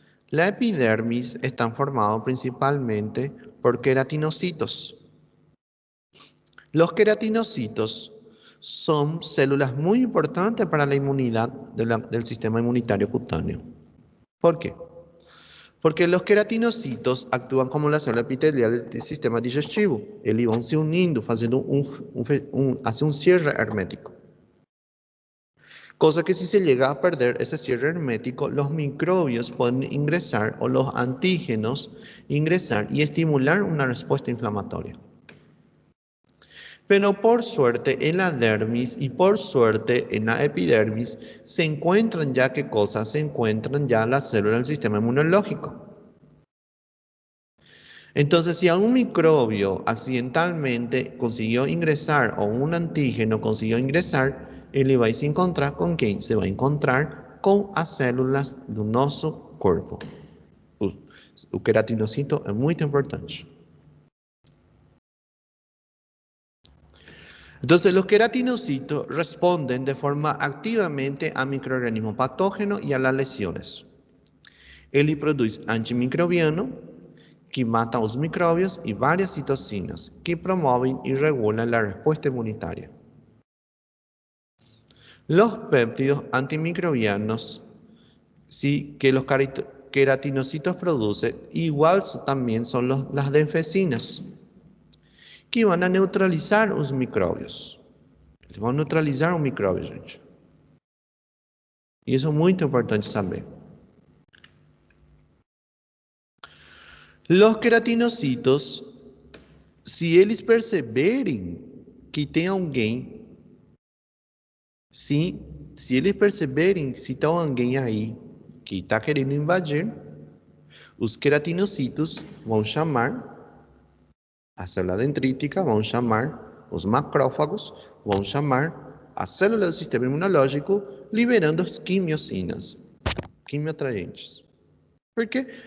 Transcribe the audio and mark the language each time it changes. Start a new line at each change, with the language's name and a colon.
Spanish: La epidermis está formada principalmente por queratinocitos. Los queratinocitos son células muy importantes para la inmunidad del sistema inmunitario cutáneo. ¿Por qué? Porque los queratinocitos actúan como la célula epitelial del sistema digestivo.
Portuguese: Eles vão se unindo, fazendo
Spanish: hace un cierre hermético. Cosa que si se llega a perder ese cierre hermético, los microbios pueden ingresar o los antígenos ingresar y estimular una respuesta inflamatoria. Pero por suerte en la dermis y por suerte en la epidermis se encuentran ya qué cosas, se encuentran ya las células del sistema inmunológico. Entonces, si algún microbio accidentalmente consiguió ingresar o un antígeno consiguió ingresar,
Portuguese: ele vai se encontrar com quem? Se vai encontrar com as células do nosso corpo. O queratinocito é muito importante.
Spanish: Entonces, los queratinocitos responden de forma activamente a microorganismos patógenos y a las lesiones.
Portuguese: Ele produz antimicrobiano, que mata os microbios,
Spanish: y varias citocinas, que promueven y regulan la respuesta inmunitaria. Los péptidos antimicrobianos, sí, que los queratinocitos producen, igual también son las denfecinas, que van a neutralizar
Portuguese: os microbios. Eles vão neutralizar o micróbio, gente. E isso é muito importante saber. Los queratinocitos, se eles perceberem que tem alguém, se eles perceberem se tem alguém aí que está querendo invadir, os queratinocitos vão chamar a célula dendrítica, vão chamar os macrófagos, vão chamar as células do sistema imunológico, liberando as quimiocinas, quimioatraentes. Por quê?